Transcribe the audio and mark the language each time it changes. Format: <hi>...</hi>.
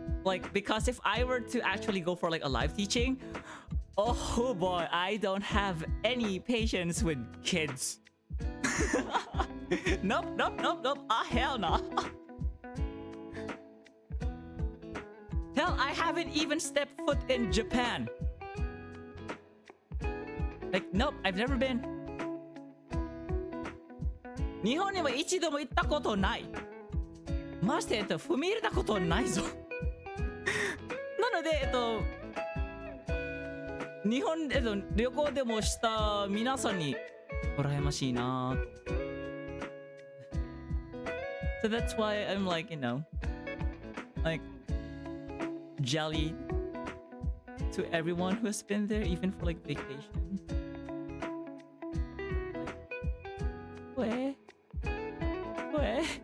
<en>Like, because if I were to actually go for like a live teaching, oh boy, I don't have any patience with kids. Nope. Hell no. Hell, I haven't even stepped foot in Japan. Like, nope, I've never been.</en> <ja>日本には一度も行ったことない。まして踏み入れたことないぞ。なので、日本、旅行でもした皆さんに羨ましいな。</ja> <en>So that's why I'm like, like jelly to everyone who has been there, even for like vacation. Like, where?</en>